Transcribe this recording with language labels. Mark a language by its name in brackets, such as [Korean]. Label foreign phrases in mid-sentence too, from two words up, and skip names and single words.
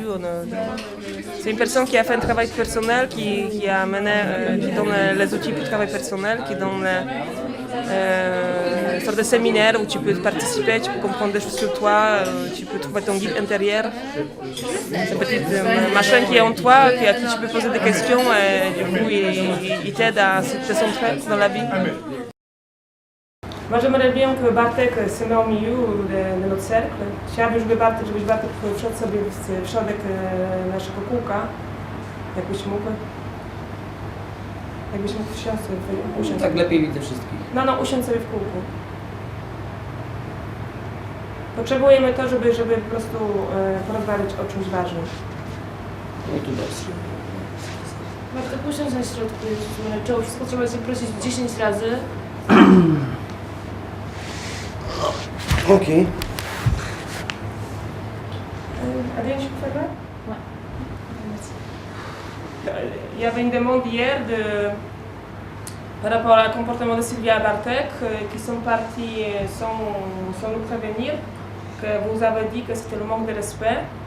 [French] C'est une personne qui a fait un travail personnel, qui a amené, qui donne les outils pour le travail personnel, qui donne une sorte de séminaire où tu peux participer, tu peux comprendre des choses sur toi, tu peux trouver ton guide intérieur. C'est une petite machine qui est en toi, à qui tu peux poser des questions et du coup il t'aide à te centrer dans la vie. Moi j'aimerais bien que Bartek se mette au milieu de notre cercle. [Polish] Chciałabym, żebyś Bartek wszedł sobie w środek naszego kółka, jakbyś mógł wsiąść sobie, usiąść. Tak lepiej widzę wszystkich. No, usiądź sobie w kółku. Potrzebujemy to, żeby po prostu porozmawiać o czymś ważnym. No tu dobrze. Bartek, usiądź na środku, Jezus, wszystko trzeba się prosić 10 razy. Ok. [French] Adrien, je peux faire là? Ouais. Il y avait une demande hier par rapport au comportement de Sylvia et Bartek qui sont partis sans nous prévenir, que vous avez dit que c'était le manque de respect.